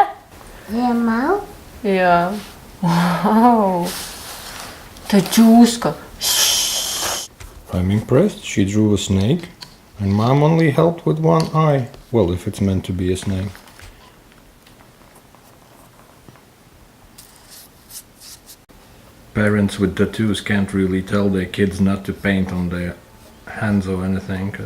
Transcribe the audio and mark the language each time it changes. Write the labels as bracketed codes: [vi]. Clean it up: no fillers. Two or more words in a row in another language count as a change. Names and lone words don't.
[en] Yeah, Mom? [lv] Jā. Wow. Tā čūska. [en] I'm impressed. She drew a snake, and Mom only helped with one eye. Well, if it's meant to be a snake. Parents with tattoos can't really tell their kids not to paint on their hands or anything, cause